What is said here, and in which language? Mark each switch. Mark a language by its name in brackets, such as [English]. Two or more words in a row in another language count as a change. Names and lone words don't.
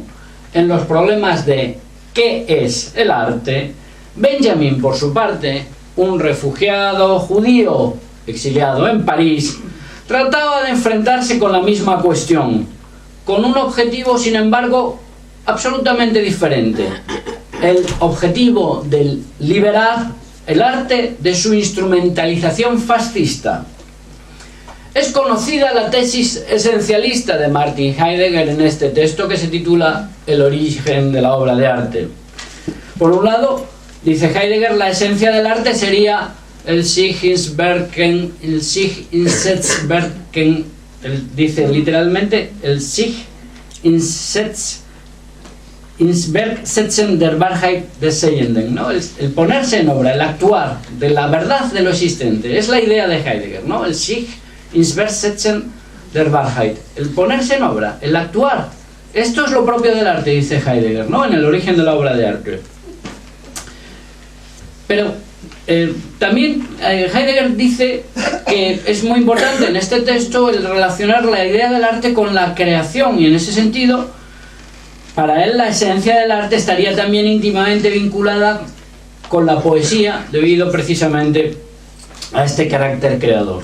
[Spanish] en los problemas de ¿qué es el arte?, Benjamin, por su parte, un refugiado judío exiliado en París, trataba de enfrentarse con la misma cuestión, con un objetivo, sin embargo, absolutamente diferente: el objetivo de liberar el arte de su instrumentalización fascista. Es conocida la tesis esencialista de Martin Heidegger en este texto, que se titula El origen de la obra de arte. Por un lado, dice Heidegger, la esencia del arte sería el [German] sich ins Werken, [Spanish] el [German] sich ins Werken, [Spanish] dice literalmente el [German] sich ins Werk setzen der Wahrheit des Seienden, [Spanish] ¿no? El ponerse en obra, el actuar de la verdad de lo existente, es la idea de Heidegger, ¿no? El [German] sich ins Werk setzen der Wahrheit, [Spanish] el ponerse en obra, el actuar. Esto es lo propio del arte, dice Heidegger, ¿no? En el origen de la obra de arte. Pero también Heidegger dice que es muy importante en este texto el relacionar la idea del arte con la creación, y en ese sentido, para él la esencia del arte estaría también íntimamente vinculada con la poesía, debido precisamente a este carácter creador.